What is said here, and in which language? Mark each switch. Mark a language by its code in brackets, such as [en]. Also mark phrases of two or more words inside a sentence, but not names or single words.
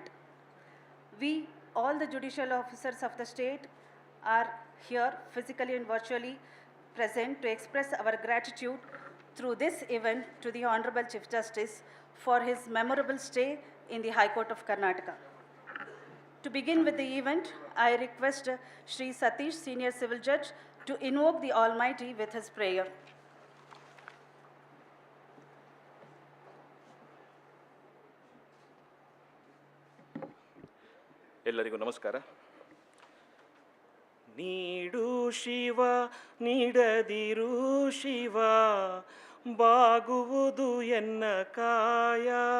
[en] We, all the judicial officers of the state, are here physically and virtually present to express our gratitude through this event to the Honorable Chief Justice for his memorable stay in the High Court of Karnataka. To begin with the event, I request Shri Satish, Senior Civil Judge, to invoke the Almighty with his prayer. [kn] ಎಲ್ಲರಿಗೂ ನಮಸ್ಕಾರ. ನೀಡು ಶಿವ ನೀಡದಿರು ಶಿವ, ಬಾಗುವುದು ಎನ್ನ ಕಾಯ.